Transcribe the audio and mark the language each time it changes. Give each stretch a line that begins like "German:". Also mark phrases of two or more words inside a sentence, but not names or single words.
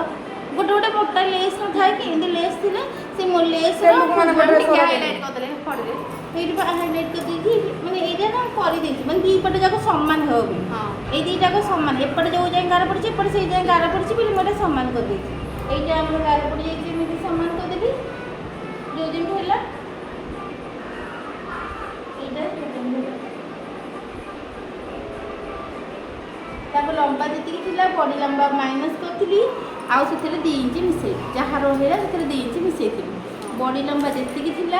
Odia: ଗୋଟେ ଗୋଟେ ମୋଟା ଲେସ୍ ନଥାଏ କି, ଏମିତି ଲେସ୍ ଥିଲେ ସେ ଲେସ୍ ହାଇଲାଇଟ୍ କରିଦେଲେ ପଡ଼ିଲେ ସେଇଠି ହାଇଲାଇଟ୍ କରିଦେଇକି ମାନେ ଏଇଟା ନା କରିଦେଇଛି, ମାନେ ଦି ପଟେ ଯାକ ସମାନ ହେବ ବୋଲି। ଏଇ ଦିଟାକ ସମାନ, ଏପଟେ ଯୋଉ ଯାଏଁ ଗାର ପଡ଼ିଛି ଏପଟେ ସେଇ ଯାଏଁ ଗାର ପଡ଼ିଛି ବୋଲି ମୁଁ ଏଇଟା ସମାନ କରିଦେଇଛି।
Bangla: এইটা আমরা গার পড়িয়েছি এমনি সমান করে দেবি
Odia: ଯୋଉ ଯେମିତି ହେଲା এইটা ତାପରେ ଲମ୍ବା ଯେତିକି ଥିଲା ବଡ଼ି ଲମ୍ବା ମାଇନସ୍ କରିଥିଲି, ଆଉ ସେଥିରେ 2 ଇଞ୍ଚ ମିଶେଇଲି। ଯାହା ରହିଲା ସେଥିରେ 2 ଇଞ୍ଚ ମିଶେଇଥିଲି। ବଡ଼ି ଲମ୍ବା ଯେତିକି ଥିଲା